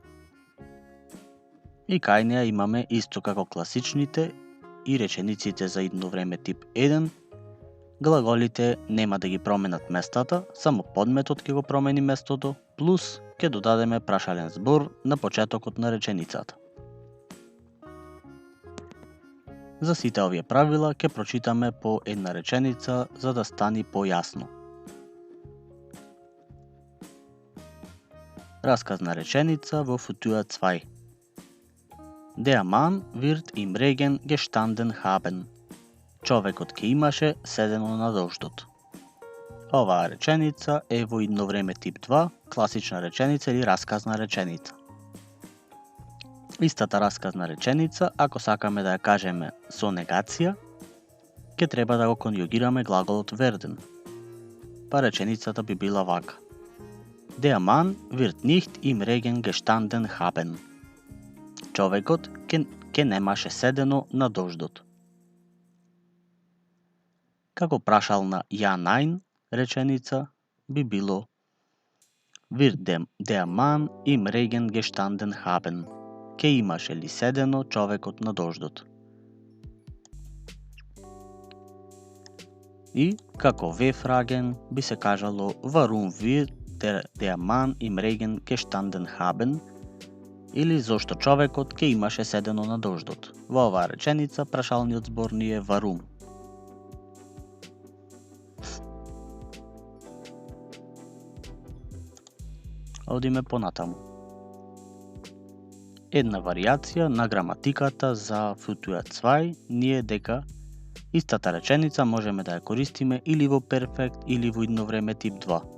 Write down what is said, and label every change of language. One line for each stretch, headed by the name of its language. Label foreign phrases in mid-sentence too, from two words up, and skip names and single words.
Macedonian: И кај неа имаме исто како класичните и речениците за идно време тип 1, глаголите нема да ги променат местата, само подметот ќе го промени местото, плюс ќе додадеме прашален збор на почетокот на реченицата. За сите овие правила ќе прочитаме по една реченица за да стани појасно. Расказна реченица во футура 2.
German: Der Mann wird im Regen gestanden haben.
Macedonian: Човекот ке имаше седено на дождот. Оваа реченица е во идно време тип 2, класична реченица или расказна реченица. Истата расказна реченица, ако сакаме да ја кажеме со негација, ќе треба да го конјугираме глаголот werden. па реченицата би била вака.
German: Der Mann wird nicht im Regen gestanden haben.
Macedonian: Човекот ке немаше седено на дождот. Како прашална
German: ja nein
Macedonian: реченица би било
German: Wird der Mann im Regen gestanden haben.
Macedonian: Ке имаше ли седено човекот на дождот. И како V-Fragen би се кажало
German: Warum wird der Mann im Regen gestanden haben?
Macedonian: Или зошто човекот ке имаше седено на дождот. Во оваа реченица прашалниот збор ни е Warum. Одиме понатаму. Една варијација на граматиката за Futur 2 ни е дека истата реченица можеме да ја користиме или во перфект или во идно време тип 2.